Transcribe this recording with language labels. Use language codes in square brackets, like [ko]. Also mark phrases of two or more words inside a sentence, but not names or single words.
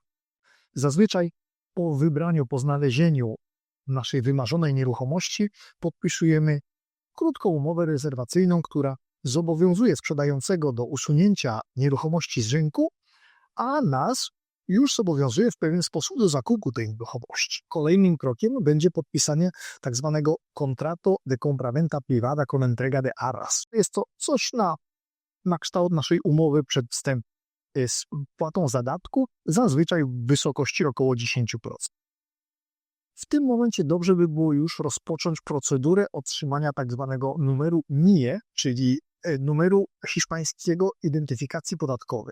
[pl] Zazwyczaj po wybraniu, po znalezieniu naszej wymarzonej nieruchomości podpisujemy krótką umowę rezerwacyjną, która zobowiązuje sprzedającego do usunięcia nieruchomości z rynku, a nas już zobowiązuje w pewien sposób do zakupu tej nieruchomości. Kolejnym krokiem będzie podpisanie tzw. [es] contrato de compraventa privada con entrega de arras. [pl] Jest to coś na kształt naszej umowy przedwstępnej z płatą zadatku, zazwyczaj w wysokości około 10%. W tym momencie dobrze by było już rozpocząć procedurę otrzymania tak zwanego numeru NIE, czyli numeru hiszpańskiego identyfikacji podatkowej.